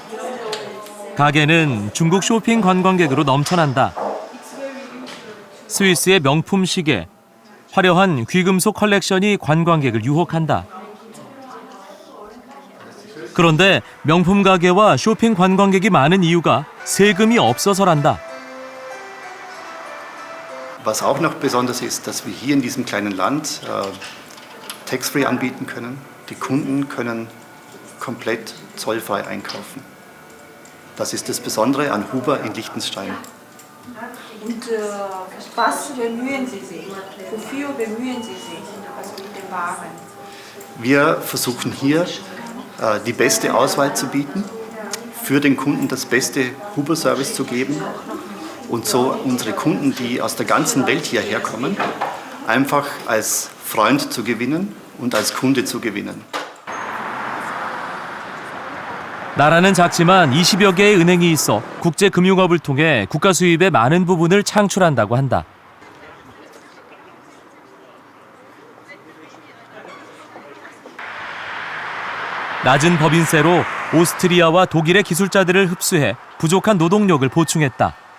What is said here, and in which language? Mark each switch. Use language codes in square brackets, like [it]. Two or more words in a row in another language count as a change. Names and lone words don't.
[ko] 가게는 중국 쇼핑 관광객으로 넘쳐난다. 스위스의 명품 시계, 화려한 귀금속 컬렉션이 관광객을 유혹한다. 그런데 명품 가게와 쇼핑 관광객이 많은 이유가 세금이 없어서란다. [de] Was auch noch besonders ist, dass wir hier in diesem kleinen Land Tax-Free anbieten können. Die Kunden können komplett zollfrei einkaufen. Das ist das Besondere an Huber in Liechtenstein. Und was bemühen Sie sich? Wofür bemühen Sie sich? Also mit den Waren? Wir versuchen hier die beste Auswahl zu bieten, für den Kunden das beste Huber-Service zu geben und so unsere Kunden, die aus der ganzen Welt hierher kommen, einfach als Freund zu gewinnen und als Kunde zu gewinnen. [ko] 나라는 작지만 20여 개의 은행이 있어 국제 금융업을 통해 국가 수입의 많은 부분을 창출한다고 한다. 낮은 법인세로 오스트리아와 독일의 기술자들을 흡수해 부족한 노동력을 보충했다.